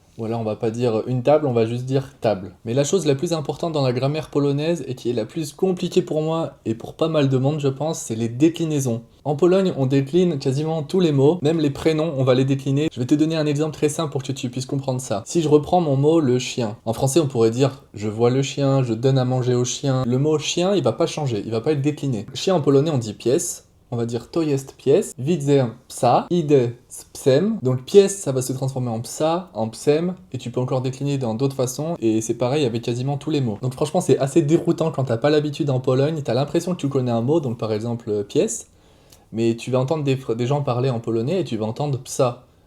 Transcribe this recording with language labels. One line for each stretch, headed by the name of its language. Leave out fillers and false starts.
French: Ou alors on va pas dire une table, on va juste dire table. Mais la chose la plus importante dans la grammaire polonaise et qui est la plus compliquée pour moi et pour pas mal de monde je pense, c'est les déclinaisons. En Pologne, on décline quasiment tous les mots, même les prénoms, on va les décliner. Je vais te donner un exemple très simple pour que tu puisses comprendre ça. Si je reprends mon mot le chien, en français on pourrait dire je vois le chien, je donne à manger au chien. Le mot chien, il va pas changer, il va pas être décliné. Chien en polonais on dit pies. On va dire
Polish: to jest pies, widzę psa, idę z psem.
French: Donc pies, ça va se transformer en psa, en psem, et tu peux encore décliner dans d'autres façons, et c'est pareil avec quasiment tous les mots. Donc franchement, c'est assez déroutant quand t'as pas l'habitude en Pologne, t'as l'impression que tu connais un mot, donc par exemple pies, mais tu vas entendre des gens parler en polonais et tu vas entendre psa.